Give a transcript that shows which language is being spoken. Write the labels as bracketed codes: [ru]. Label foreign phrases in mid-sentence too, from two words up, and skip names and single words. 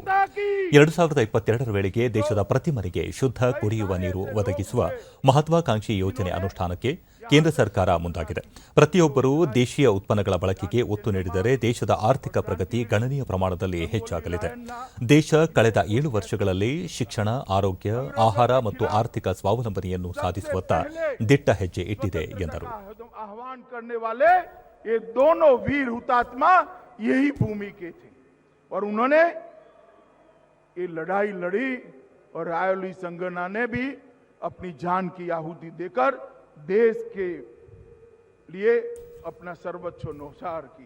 [kn] 2022ರ ವೇಳೆಗೆ ದೇಶದ ಪ್ರತಿ ಮನೆಗೆ ಶುದ್ಧ ಕುಡಿಯುವ ನೀರು ಒದಗಿಸುವ ಮಹತ್ವಾಕಾಂಕ್ಷಿ ಯೋಜನೆ ಅನುಷ್ಠಾನಕ್ಕೆ ಕೇಂದ್ರ ಸರ್ಕಾರ ಮುಂದಾಗಿದೆ. ಪ್ರತಿಯೊಬ್ಬರೂ ದೇಶೀಯ ಉತ್ಪನ್ನಗಳ ಬಳಕೆಗೆ ಒತ್ತು ನೀಡಿದರೆ ದೇಶದ ಆರ್ಥಿಕ ಪ್ರಗತಿ ಗಣನೀಯ ಪ್ರಮಾಣದಲ್ಲಿ ಹೆಚ್ಚಾಗಲಿದೆ. ದೇಶ ಕಳೆದ 7 ವರ್ಷಗಳಲ್ಲಿ ಶಿಕ್ಷಣ, ಆರೋಗ್ಯ, ಆಹಾರ ಮತ್ತು ಆರ್ಥಿಕ ಸ್ವಾವಲಂಬನೆಯನ್ನು ಸಾಧಿಸುವತ್ತ ದಿಟ್ಟ ಹೆಜ್ಜೆ ಇಟ್ಟಿದೆ ಎಂದರು. [hi] ये दोनों वीर हुतात्मा यही भूमि के थे और उन्होंने ये लड़ाई लड़ी और रायोली संगना ने भी अपनी जान की आहुति देकर देश के लिए अपना सर्वोच्च न्यौछावर किया.